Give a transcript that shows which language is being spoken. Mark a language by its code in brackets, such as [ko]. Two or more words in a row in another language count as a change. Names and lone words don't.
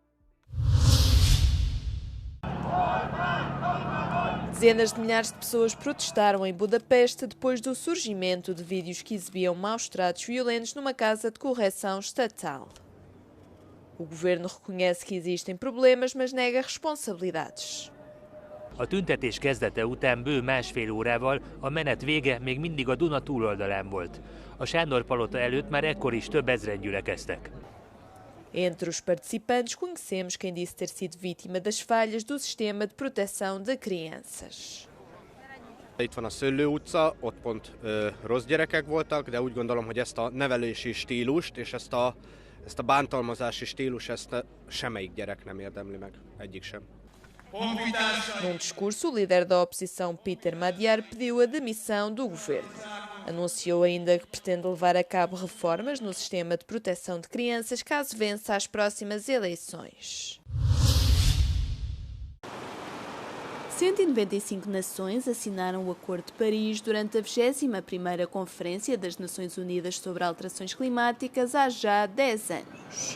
[pt] Dezenas de milhares de pessoas protestaram em Budapeste depois do surgimento de vídeos que exibiam maus-tratos violentos numa casa de correção estatal. O governo reconhece que existem problemas, mas nega responsabilidades. [hu] A tüntetés kezdete után bő másfél órával a menet vége még mindig a Duna túloldalán volt. A Sándor-palota előtt már ekkor is több ezren gyülekeztek. [pt] Entre os participantes conhecemos quem disse ter sido vítima das falhas do sistema de proteção de crianças. [hu] Itt van a Szöllő utca, ott pont rossz gyerekek voltak, de úgy gondolom, hogy ezt a nevelési stílust és ezt a bántalmazási stílus, ezt semmelyik gyerek nem érdemli meg, egyik sem. [pt] Num discurso, o líder da oposição, Peter Magyar, pediu a demissão do governo. Anunciou ainda que pretende levar a cabo reformas no sistema de proteção de crianças caso vença as próximas eleições. 195 nações assinaram o Acordo de Paris durante a 21ª Conferência das Nações Unidas sobre Alterações Climáticas há já 10 anos.